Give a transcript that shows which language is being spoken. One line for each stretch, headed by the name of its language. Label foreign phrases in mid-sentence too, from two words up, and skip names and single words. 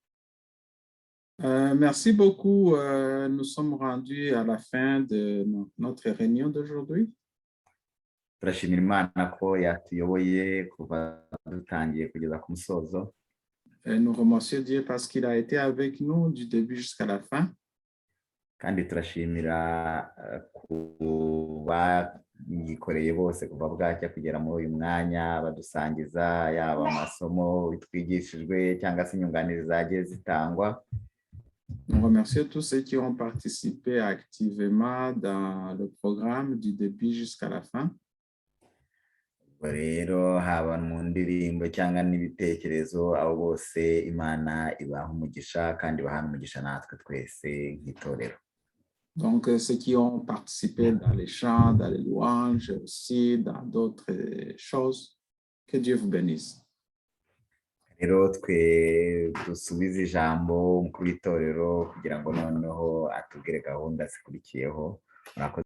French: Merci beaucoup. Nous sommes rendus à la fin de notre réunion d'aujourd'hui.
Kinyarwanda: Turashimira Imana ko yatuyoboye kuva dutangiye kugeza ku musozo.
French: Et nous remercions Dieu parce qu'il a été avec nous du début jusqu'à la fin.
Kinyarwanda: Kandi turashimira kuba yikoreye bose kuva bwacya kugera muri uyu mwanya badusangiza yaba amasomo bitwigishijwe cyangwa se inyunganizi zagiye zitangwa.
French: Nous remercions tous ceux qui ont participé activement dans le programme du début jusqu'à la fin.
Kinyarwanda: Rero haba mu ndirimbo cyangwa n'ibitekerezo abo bose Imana ibaha umugisha kandi bahana umugisha natwe twese nk'itorero.
French: Donc, ceux qui ont participé dans les chants, dans les louanges, aussi dans d'autres choses, que Dieu vous bénisse.
Kinyarwanda: Rero twe dusubize ijambo umukuru w'itorero kugira ngo noneho atubwire gahunda zikurikiyeho.